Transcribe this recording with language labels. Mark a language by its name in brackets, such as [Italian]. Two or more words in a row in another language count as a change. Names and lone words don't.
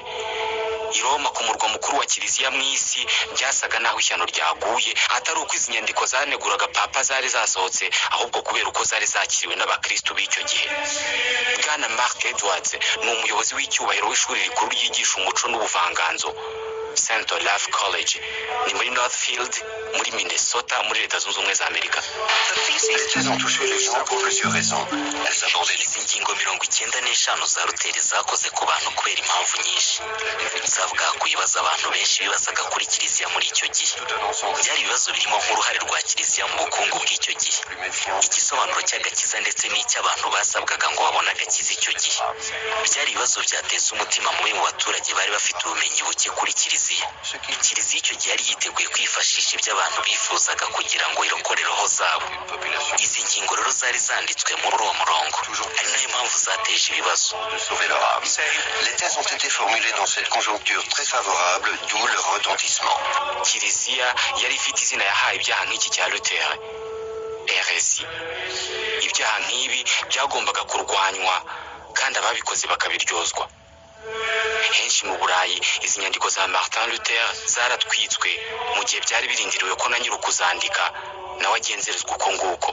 [Kinyarwanda] I Roma, ku murwa mukuru wa Kiliziya mu isi, byasaga naho ishyano ryaguye, atari uko izi nyandiko zaneguraga Papa zari zasohotse, ahubwo kubera uko zari zakiriwe n'abakristo b'icyo gihe. Bwana Mark Edwards ni umuyobozi w'icyubahiro w'ishuri rikuru ryigisha umuco n'ubuvanganzo, St. Olaf College, ni muri Northfield, muri Minnesota, muri Leta Zunze Ubumwe za Amerika. [French] Elles ont touché les gens pour plusieurs raisons. Elles abordaient [Kinyarwanda] izi ngingo 95 za Luther zakoze ku bantu kubera impamvu nyinshi. Zavugaga ku bibazo abantu benshi bibazaga kuri Kiliziya muri icyo gihe. Byari ibibazo birimo nk'uruhare rwa Kiliziya mu bukungu bw'icyo gihe, igisobanuro cy'agakiza ndetse n'icy'abantu basabwaga ngo babone agakiza icyo gihe. Byari ibibazo byateza umutima mubi mu baturage bari bafite ubumenyi buke kuri Kiliziya. Kiliziya icyo gihe yari yiteguye kwifashisha ibyo abantu bifuzaga kugira ngo irokore roho zabo. Izi ngingo rero zari zanditswe muri uwo murongo, ari nayo mpamvu zateje ibibazo. [French] Les thèses ont été formulées dans cette conjoncture très favorable, d'où leur retentissement. [Kinyarwanda] Kiliziya yari ifite izina yahaye ibyaha nk'iki cya Luther, heresi. Ibyaha nk'ibi byagombaga kurwanywa kandi ababikoze bakabiryozwa. Henshi mu Burayi izi nyandiko za Martin Luther zaratwitswe, mu gihe byari birindiriwe ko na nyir'ukuzandika nawe agenzerezwa uko nguko.